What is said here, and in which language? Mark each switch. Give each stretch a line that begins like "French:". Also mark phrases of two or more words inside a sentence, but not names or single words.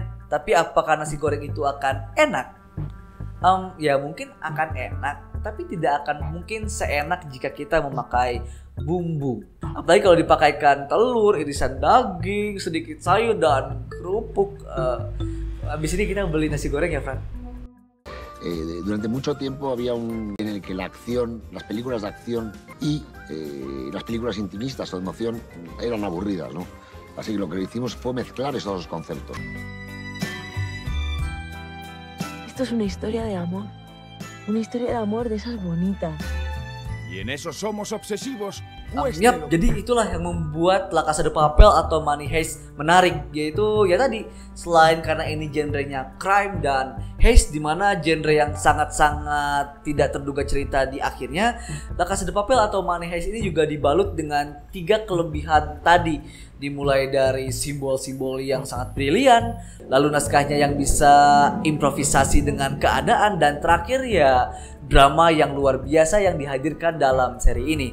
Indonesian: Tapi apakah nasi goreng itu akan enak? Ya mungkin akan enak, tapi tidak akan mungkin seenak jika kita memakai bumbu. Apalagi kalau dipakaikan telur, irisan daging, sedikit sayur dan kerupuk. Habis ini kita beli nasi goreng ya, Fran?
Spanish: Durante mucho tiempo había en el que la acción, las películas de acción y las películas intimistas o de emoción eran aburridas, ¿no? Así que lo que hicimos fue mezclar esos dos conceptos. Esto es una historia de amor de esas bonitas. Y en eso somos obsesivos.
Indonesian: Yap, jadi itulah yang membuat La Casa de Papel atau Money Heist menarik, yaitu ya tadi selain karena ini genrenya crime dan heist di mana genre yang sangat-sangat tidak terduga cerita di akhirnya, La Casa de Papel atau Money Heist ini juga dibalut dengan 3 kelebihan tadi, dimulai dari simbol-simbol yang sangat brilian, lalu naskahnya yang bisa improvisasi dengan keadaan, dan terakhir ya drama yang luar biasa yang dihadirkan dalam seri ini.